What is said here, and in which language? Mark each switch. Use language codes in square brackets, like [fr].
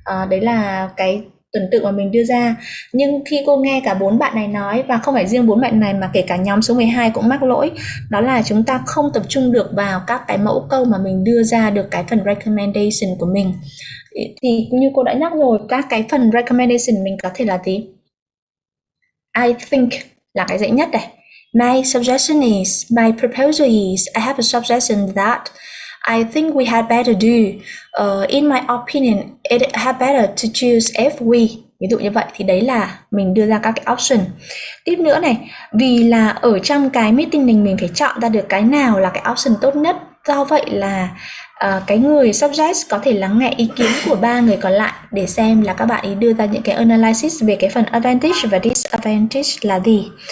[vi] Đấy là cái tuần tự mà mình đưa ra. Nhưng khi cô nghe cả 4 bạn này nói, và không phải riêng 4 bạn này mà kể cả nhóm số 12 cũng mắc lỗi, đó là chúng ta không tập trung được vào các cái mẫu câu mà mình đưa ra được cái phần recommendation của mình. Thì như cô đã nhắc rồi, các cái phần recommendation mình có thể là gì? [en] I think [vi] là cái dễ nhất này. [en] My suggestion is, my proposal is, I have a suggestion that I think we had better do. In my opinion, it had better to choose if we. [vi] Ví dụ như vậy thì đấy là mình đưa ra các cái option. Tiếp nữa này, vì là ở trong cái meeting mình phải chọn ra được cái nào là cái option tốt nhất. Do vậy là cái người suggest có thể lắng nghe ý kiến của 3 người còn lại để xem là các bạn ý đưa ra những cái analysis về cái phần advantage và disadvantage là gì.